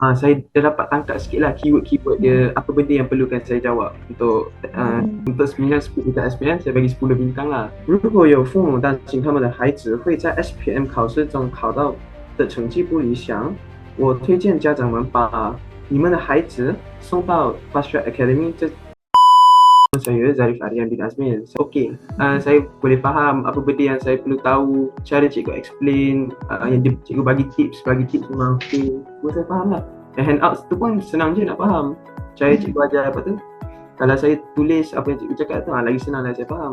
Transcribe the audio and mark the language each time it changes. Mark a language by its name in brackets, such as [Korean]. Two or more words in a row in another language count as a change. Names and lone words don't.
[Malay] Saya dah dapat tangkap sikit lah keyword-keyword dia, apa benda yang perlukan saya jawab untuk 9-10 dekat SPM, saya bagi 10 bintang lah. [Chinese] 如果有父母担心他们的孩子会在 SPM 考试中考到的成绩不理想，我推荐家长们把你们的孩子送到 Fast Track Academy。 [Malay] Saya Zarif Aryan bin Azmin. Okey, saya boleh faham apa benda yang saya perlu tahu, cara cikgu explain, yang cikgu bagi tips memang okey. Saya faham lah. Dan handouts tu pun senang je nak faham. Cara cikgu ajar apa tu, kalau saya tulis apa yang cikgu cakap tu, lagi senang lah saya faham.